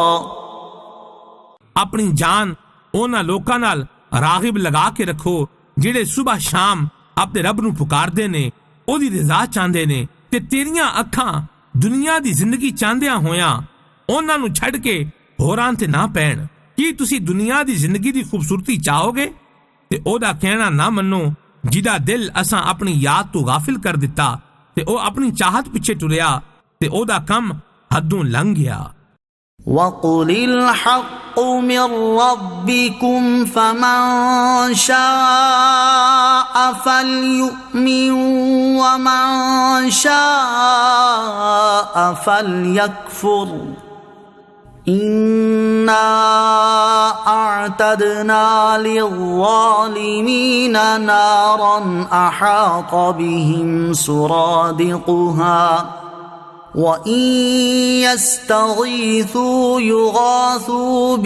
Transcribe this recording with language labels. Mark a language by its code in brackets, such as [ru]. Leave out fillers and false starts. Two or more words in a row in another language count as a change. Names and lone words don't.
[pa] ਆਪਣੀ ਜਾਨ ਉਹਨਾਂ ਲੋਕਾਂ ਨਾਲ ਰਾਗਿਬ ਲਗਾ ਕੇ ਰੱਖੋ ਜਿਹੜੇ ਸੁਬਹ ਸ਼ਾਮ ਆਪਣੇ ਰੱਬ ਨੂੰ ਪੁਕਾਰਦੇ ਨੇ, ਉਹਦੀ ਰਜ਼ਾ ਚਾਹੁੰਦੇ ਨੇ ਤੇ ਤੇਰੀਆਂ ਅੱਖਾਂ ਦੁਨੀਆ ਦੀ ਜ਼ਿੰਦਗੀ ਚਾਹੁੰਦਿਆਂ ਹੋਇਆਂ ਉਹਨਾਂ ਨੂੰ ਛੱਡ ਕੇ ਹੋਰਾਂ ਤੇ ਨਾ ਪੈਣ। ਕੀ ਤੁਸੀਂ ਦੁਨੀਆ ਦੀ ਜ਼ਿੰਦਗੀ ਦੀ ਖੂਬਸੂਰਤੀ ਚਾਹੋਗੇ ਤੇ ਉਹਦਾ ਕਹਿਣਾ ਨਾ ਮੰਨੋ ਜਿਹਦਾ ਦਿਲ ਅਸਾਂ ਆਪਣੀ ਯਾਦ ਤੋਂ ਗਾਫਿਲ ਕਰ ਦਿੱਤਾ ਤੇ ਉਹ ਆਪਣੀ ਚਾਹਤ ਪਿੱਛੇ ਟੁਰਿਆ ਤੇ ਉਹਦਾ ਕੰਮ ਹੱਦੋਂ ਲੰਘ ਗਿਆ। [ar] وَقُلِ الْحَقُّ مِنْ رَبِّكُمْ فَمَنْ شَاءَ فَلْيُؤْمِنْ وَمَنْ شَاءَ فَلْيَكْفُرْ إِنَّا أَعْتَدْنَا لِلظَّالِمِينَ نَارًا أَحَاطَ بِهِمْ سُرَادِقُهَا وَإِنْ يَسْتَغِيثُوا يُغَاثُوا